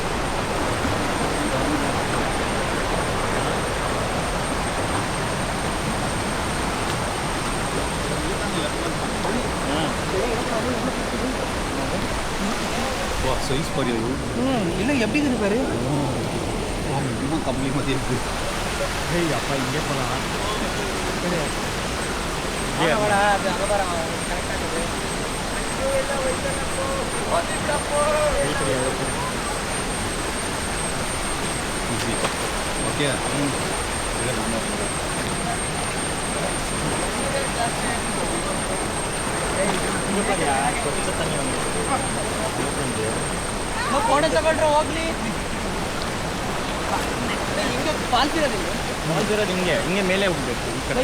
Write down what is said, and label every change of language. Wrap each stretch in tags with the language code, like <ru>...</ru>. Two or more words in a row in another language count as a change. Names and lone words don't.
<ta>சைஸ் பாரு. இல்லை எப்படி இருக்குது பாரு. இன்னும் கம்மி மாதிரி இருக்கு. ஏய் அப்பா இங்கே போகலாம். அங்கே பாரு கரெக்டாக இருக்குது.</ta> <kn>ಓಕೆ ಫೋಟೋ ತಗೊಂಡ್ರೆ ಹೋಗ್ಲಿ ಹಿಂಗೆ ಫಾಲ್ಸ್ ಇರೋದಿಲ್ಲ ಹಿಂಗೆ ಹಿಂಗೆ ಮೇಲೆ ಹೋಗ್ಬೇಕು ಈ ಕಡೆ</kn>